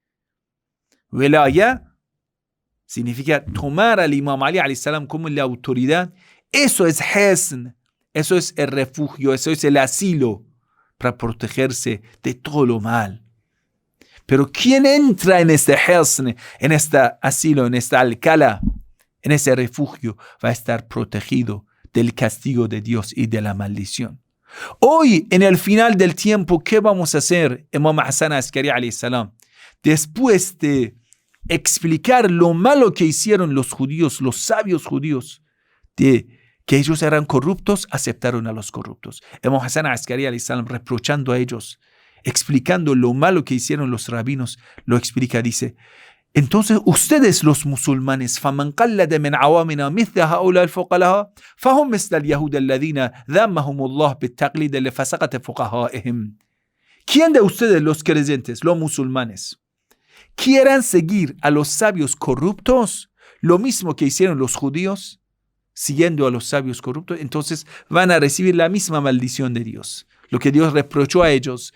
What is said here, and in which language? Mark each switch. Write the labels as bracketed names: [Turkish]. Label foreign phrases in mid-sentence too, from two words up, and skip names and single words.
[Spanish] Wilaya significa tomar al Imam Ali [Arabic] عليه السلام [Spanish] como la autoridad. Eso es Hisn, eso es el refugio, eso es el asilo para protegerse de todo lo mal. Pero quien entra en este Hisn, en este asilo, en esta alcala, en ese refugio, va a estar protegido del castigo de Dios y de la maldición. Hoy, en el final del tiempo, ¿qué vamos a hacer? Imam Hassan Askari [Arabic] عليه السلام, [Spanish] después de explicar lo malo que hicieron los judíos, los sabios judíos, de que ellos eran corruptos, aceptaron a los corruptos. Imam Hassan Askari [Arabic] عليه السلام, [Spanish] reprochando a ellos, explicando lo malo que hicieron los rabinos, lo explica, dice, entonces ustedes los musulmanes, [Arabic] فَمَنْ قَلَّدَ مِنْ عَوَامِنَا مِثْلَ هَؤُلَاءِ الْفُقَهَاءِ فَهُمْ مِثْلَ الْيَهُودِ الَّذِينَ ذَمَّهُمُ اللَّهُ بِالتَّقْلِيدِ لِفَسَقَةِ فُقَهَائِهِمْ. [Spanish] ¿Quién de ustedes, los creyentes, los musulmanes, quieran seguir a los sabios corruptos, lo mismo que hicieron los judíos, siguiendo a los sabios corruptos? Entonces van a recibir la misma maldición de Dios. Lo que Dios reprochó a ellos.